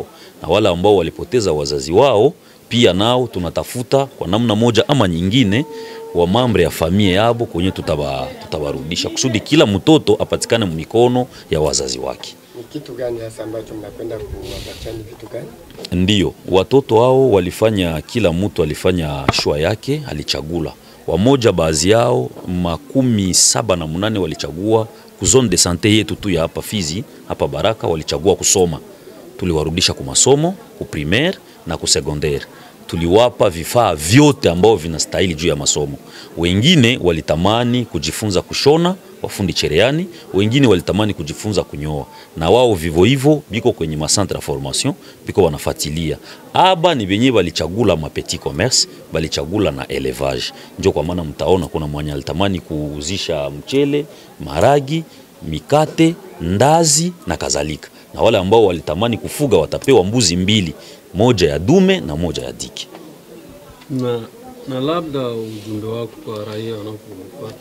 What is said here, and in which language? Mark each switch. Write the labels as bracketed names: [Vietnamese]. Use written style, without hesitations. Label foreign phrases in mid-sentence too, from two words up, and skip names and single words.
[Swahili] Na wale ambao walipoteza wazazi wao, pia nao tunatafuta kwa namna moja ama nyingine wa mambre ya familia yabo kwenye tutawarudisha kusudi kila mtoto apatikane mikono ya wazazi wake. Ni kitu gani hasa ambacho mnapenda kuwapatiana, vitu gani? Ndio, watoto hao walifanya, kila mtu alifanya shua yake, alichagula. Wamoja baadhi yao 78 walichagua ku [French] zone de santé [Swahili] yetu tu ya hapa Fizi, hapa Baraka, walichagua kusoma. Tuliwarudisha ku masomo, ku primaire na ku secondaire. Tuliwapa vifaa vyote ambao vinastahili juu ya masomo. Wengine walitamani kujifunza kushona, wafundi cherehani, wengine walitamani kujifunza kunyoa. Na wao vivo hivyo biko kwenye macentre ya formation, biko wanafuatilia. Aba ni benye balichagula ma [French] petit commerce, [Swahili] balichagula na élevage. Ndio kwa maana mtaona kuna mwenye alitamani kuuzisha mchele, maragi, mikate, ndazi na kadhalika. Na wale ambao walitamani kufuga watapewa mbuzi 2, moja ya dume na moja ya dike. Na labda ujumbe wako kwa raia wanaokufuata?